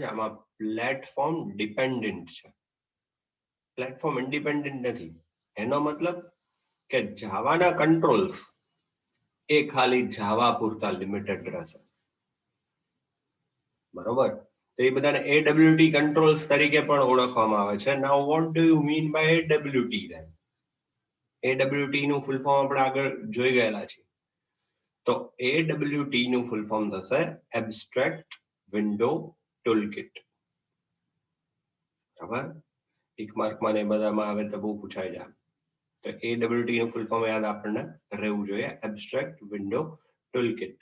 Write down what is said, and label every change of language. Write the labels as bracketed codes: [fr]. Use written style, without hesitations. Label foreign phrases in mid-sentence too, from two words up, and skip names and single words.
[gu] આમાં [en] platform dependent [gu] છે, [en] platform independent [gu] નથી. એનો મતલબ કે જાવાના કંટ્રોલ્સ એ ખાલી જાવા પૂરતા લિમિટેડ રહેશે, બરોબર? તો એ બધાને AWT કંટ્રોલ્સ તરીકે પણ ઓળખવામાં આવે છે. [en] now what do you mean by AWT then? [gu] AWT નું [en] full form [gu] આપણે આગળ જોઈ ગયેલા છે. તો AWT નું [en] full form [gu] થશે [en] abstract window toolkit. [gu] બરાબર? [en] tick mark [gu] ને બધામાં આવે તો બહુ પૂછાઈ જાય. તો AWT નું [en] full form [gu] યાદ આપણને રહેવું જોઈએ, [en] abstract window toolkit.